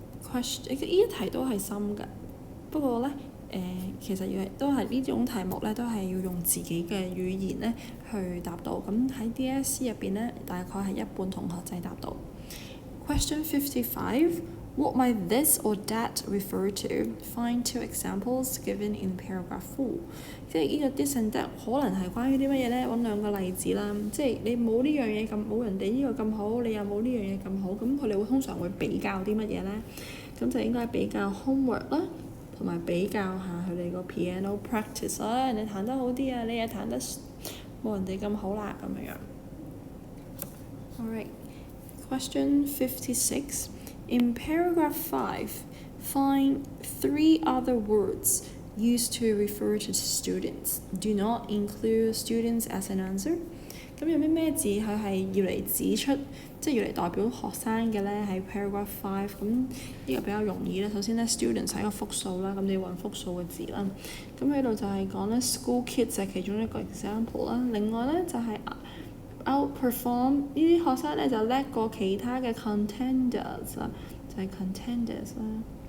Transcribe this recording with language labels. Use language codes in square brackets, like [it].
[yue] 呢一題都係深㗎，不過咧其實都係呢種題目咧都係要用自己嘅語言咧去答到。咁喺 DSE 入邊咧，大概係一半同學仔答到。 [en] Question 55. What might this or that refer to? Find two examples given in paragraph 4. [yue] 即係呢個 [en] this and that [yue] 可能係關於啲乜嘢呢？揾兩個例子啦。即係你冇呢樣嘢咁，冇人哋呢個咁好，你又冇呢樣嘢咁好，咁佢哋會通常會比較啲乜嘢呢？咁就應該比較 homework 啦，同埋比較下佢哋個 [en] piano practice [yue] 啦。人哋彈得好啲啊，你又彈得冇人哋咁好啦咁樣。 [en] Alright, question 56. In paragraph 5, find 3 other words used to refer to students. Do not include students as an answer. [yue] 咁有咩字佢係要嚟指出，即係要嚟代表學生嘅咧？喺 paragraph 5， 咁呢個比較容易咧。首先咧 students 係一個複數啦，咁你要揾複數嘅字啦。咁喺度就係講咧 [en] school kids [yue] 係其中一個 example 啦。另外咧就係outperform 呢啲學生咧就叻過其他嘅 contenders 啦，就係 contenders 啦。